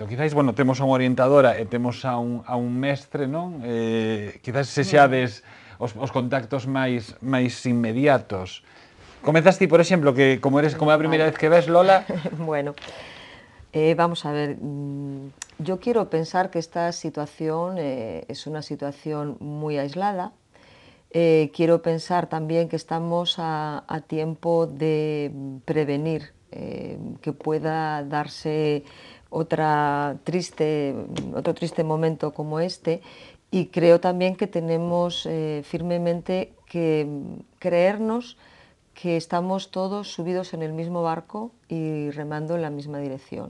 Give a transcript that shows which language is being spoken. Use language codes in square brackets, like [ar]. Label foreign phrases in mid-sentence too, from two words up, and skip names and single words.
[gl] Quizáis, bueno, temos a unha orientadora e temos a un mestre, non? Quizáis sexades os contactos máis inmediatos. Comezas ti, por exemplo, que como é a primeira vez que ves, Lola? [es] Bueno, vamos a ver, yo quiero pensar que esta situación es una situación muy aislada. Quiero pensar también que estamos a tiempo de prevenir que pueda darse otro triste momento como este, y creo también que tenemos firmemente que creernos que estamos todos subidos en el mismo barco y remando en la misma dirección.